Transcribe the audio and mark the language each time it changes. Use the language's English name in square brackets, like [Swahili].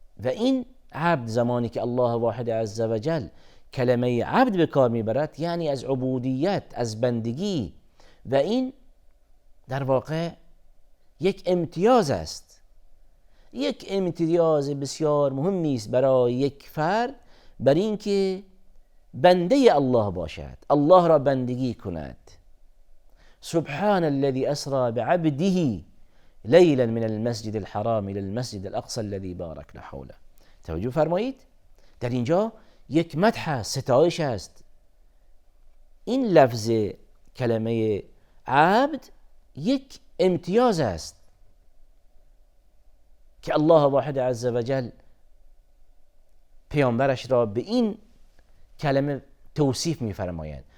[Persian] و این عبد، زمانی که الله واحد عزوجل کلمه عبد به کار میبرد، یعنی از عبودیت، از بندگی، و این در واقع یک امتیاز است، یک امتیاز بسیار مهمی است برای یک فرد، بر این که بنده الله باشد، الله را بندگی کند. [Arabic] سبحان الذي اسرى بعبده لیلا من المسجد الحرام الى المسجد الاقصى الذي باركنا حوله. [Persian] توجه فرمایید، در اینجا یک مدح، ستایش است. این لفظ کلمه عبد یک امتیاز است که الله واحد عزوجل پیامبرش را به این کلمه توصیف می‌فرماید.